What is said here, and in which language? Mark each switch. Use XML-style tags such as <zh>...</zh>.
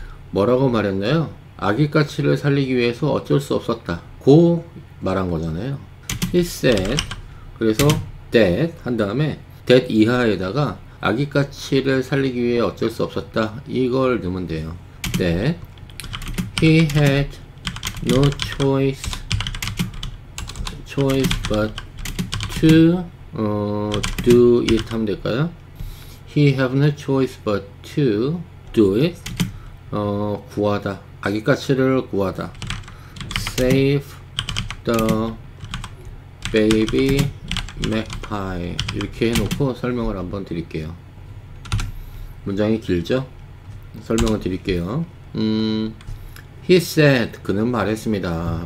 <ko>뭐라고 말했나요? 아기까치를 살리기 위해서 어쩔 수 없었다 고 말한 거잖아요.</ko> <en>he said,</en> <ko>그래서 that 한 다음에 that 이하에다가 아기까치를 살리기 위해 어쩔 수 없었다, 이걸 넣으면 돼요.</ko> <en>that he had no choice but to do it</en> <ko>하면 될까요?</ko> <en>he have no choice but to do it.</en> <ko>구하다, 아기까치를 구하다.</ko> <en>save the baby magpie.</en> <ko>이렇게 해놓고 설명을 한번 드릴게요. 문장이 길죠? 설명을 드릴게요.</ko> <en>he said,</en> <ko>그는 말했습니다.</ko>